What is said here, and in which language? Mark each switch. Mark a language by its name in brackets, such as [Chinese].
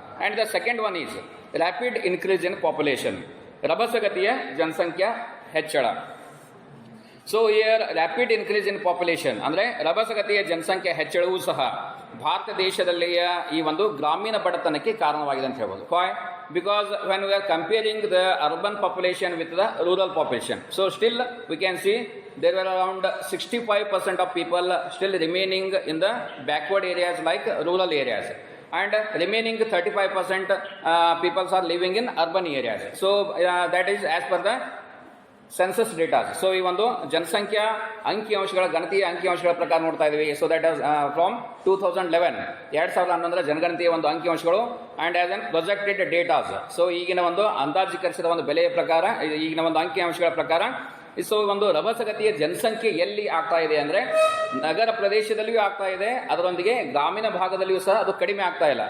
[English] and the second one is rapid increase in population, [Kannada] ರಭಸಗತಿಯ ಜನಸಂಖ್ಯಾ ಹೆಚ್ಚಳ. So here [English] rapid increase in population [Kannada] ಅಂದರೆ ರಭಸಗತಿಯ ಜನಸಂಖ್ಯೆ ಹೆಚ್ಚಳವೂ ಸಹ ಭಾರತ ದೇಶದಲ್ಲಿಯ ಈ ಒಂದು ಗ್ರಾಮೀಣ ಬಡತನಕ್ಕೆ ಕಾರಣವಾಗಿದೆ ಅಂತ ಹೇಳ್ಬೋದು. [English] Why? Because when we are comparing the urban population with the rural population, so still we can see there were around 65% of people still remaining in the backward areas like rural areas, and remaining 35% people are living in urban areas. So that is as per the census datas. [Kannada] So ಈ ಒಂದು ಜನಸಂಖ್ಯಾ ಅಂಕಿಅಂಶಗಳ, ಗಣತಿಯ ಅಂಕಿಅಂಶಗಳ ಪ್ರಕಾರ ನೋಡ್ತಾ ಇದ್ದೀವಿ. [English] so that is from 2011, 2011 [Kannada] ಜನಗಣತಿಯ ಒಂದು ಅಂಕಿಅಂಶಗಳು [English] And as an projected datas. [Kannada] So ಈಗಿನ ಒಂದು ಅಂದಾಜೀಕರಿಸಿದ ಒಂದು ಬೆಲೆಯ ಪ್ರಕಾರ, ಈಗಿನ ಒಂದು ಅಂಕಿಅಂಶಗಳ ಪ್ರಕಾರ, ಸೊ ಒಂದು ರಭಸಗತಿಯ ಜನಸಂಖ್ಯೆ ಎಲ್ಲಿ ಆಗ್ತಾ ಇದೆ ಅಂದರೆ ನಗರ ಪ್ರದೇಶದಲ್ಲಿಯೂ ಆಗ್ತಾ ಇದೆ, ಅದರೊಂದಿಗೆ ಗ್ರಾಮೀಣ ಭಾಗದಲ್ಲಿಯೂ ಸಹ ಅದು ಕಡಿಮೆ ಆಗ್ತಾ ಇಲ್ಲ.